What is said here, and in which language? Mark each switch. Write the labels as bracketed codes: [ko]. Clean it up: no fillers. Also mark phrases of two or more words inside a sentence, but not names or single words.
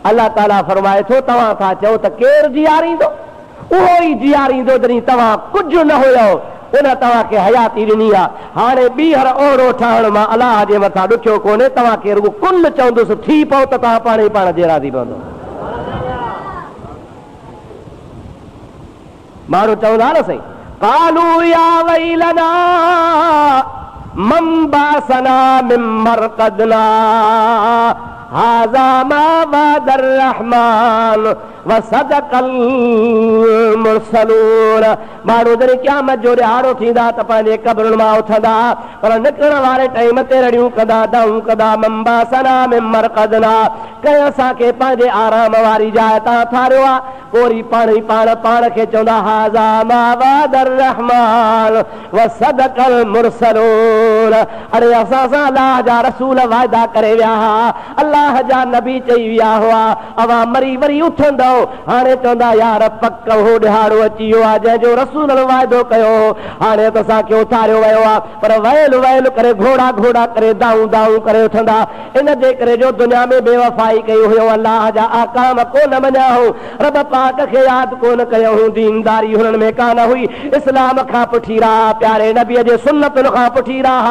[sd] अल्लाह ताला फरमाए थो तव्हां था चओ त केरु जीआरींदो, उहो ई जीआरींदो जॾहिं तव्हां कुझु न हुयो, उन तव्हांखे हयाती ॾिनी आहे। हाणे ॿीहर ओहिड़ो ठहण मां अलाह जे मथां ॾुखियो कोन्हे, तव्हांखे रुॻो कुल चवंदुसि थी पओ त तव्हां पाण ई पाण जहिड़ा थी पवंदो। माण्हू चवंदा न सही, [ar] قالوا يا ويلنا من بعثنا من مرقدنا هذا ما وعد الرحمن وصدق المرسلون. [sd] माण्हू जॾहिं क़यामत जो ॾियारो थींदा त पंहिंजे क़ब्रुनि मां उथंदा, पर निकिरण वारे टाइम ते रड़ियूं कंदा, दाऊं कंदा, [ar] من بعثنا من مرقدنا, [sd] कंहिं असांखे पंहिंजे आराम वारी जाइ तां ठारियो आहे। पोइ पाण ई पाण खे चवंदा [ar] هذا ما وعد الرحمن وصدق المرسلون. [sd] अरे असां सां अलाह जा रसूल वाइदा करे विया हुआ, अलाह जा नबी चई विया हुआ अवां मरी वरी उथंदो। हाणे चवंदा यार पक हो ॾिहाड़ो अची वियो आहे जंहिंजो रसूल वाइदो कयो, हाणे त असांखे उथारियो वियो आहे। पर वयल वयल करे घोड़ा घोड़ा करे दाऊं दाऊं करे उथंदा, इन जे करे जो दुनिया में बेवफ़ाई कई हुयो, अलाह जा आकाम कोन मञा हो, रब पाक खे यादि कोन कयो हूं, दीनदारी हुननि में कान हुई, इस्लाम खां पुठी रहा, प्यारे नबीअ जे सुन्नतुनि खां पुठी रहा।